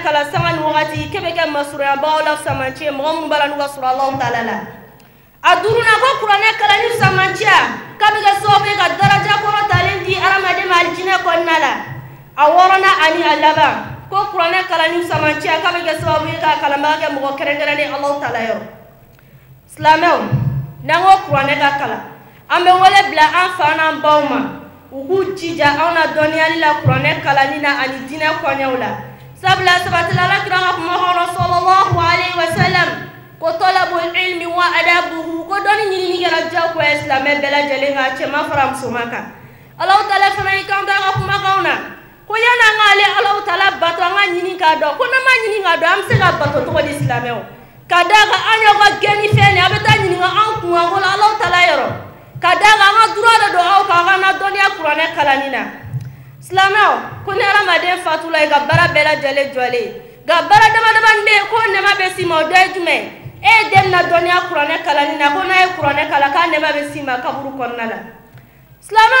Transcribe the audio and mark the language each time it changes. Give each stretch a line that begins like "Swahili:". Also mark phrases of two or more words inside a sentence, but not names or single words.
Bambara: kalan sanga ni wagati k'e bɛ kɛ masuruyabagaw la samanci ye mɔgɔ minnu b'a la n'u ka surun Alahu Taala la a duurunan ko kuranɛ kalanni samanciya k'a bɛ kɛ sababu ye ka daraja kɔrɔtalen di hadamaden ma alijinɛ kɔnɔna la a 6nan ani a laban ko kuranɛ kalanni samanciya k'a bɛ kɛ sababu ye k'a kalanbaga kɛ mɔgɔ kɛrɛnkɛrɛnnen Alahu Taala yɔrɔ silamɛw n'an ko kuranɛ ka kalan an bɛ wele bila an fa n'an baw ma u k'u jija anw na dɔnniyali la kuranɛ kalanni na ani diinɛ kɔɲɛw la sabula sabatila alakira ka kuma kɔnɔ
Arabic: sallallahu alaihi
Bambara: wasallam ko
Arabic: talabul ilmi wa adabuhu
Bambara: ko dɔnni ɲinini kɛra diyagoya silamɛ bɛɛ lajɛlen kan cɛman fara musoman kan Allahu taala fana y'i kanto a ka kumakanw na ko yan'an k'ale Allahu taala bato an ka ɲini k'a dɔn ko n'an ma ɲini k'a dɔn an bɛ se ka bato cogo di silamɛw ka d'a kan an y'aw ka gɛnni fɛn nin a bɛ taa ɲininka an kunkanko la Allahu taala yɔrɔ ka d'a kan an ka droit de don aw kan an ka na dɔnniya kuranɛ kalanni na silamɛw ko ni hadamaden fatula i ka baara bɛɛ lajɛlen jɔlen nka baara damadamaden ko nɛma bɛ s'i ma o dɔ ye jumɛn e ye den na dɔnniya kuranɛ kalanni na ko n'a ye kuranɛ kalan k'a nɛma bɛ s'i ma kaburu kɔnɔna la silamɛw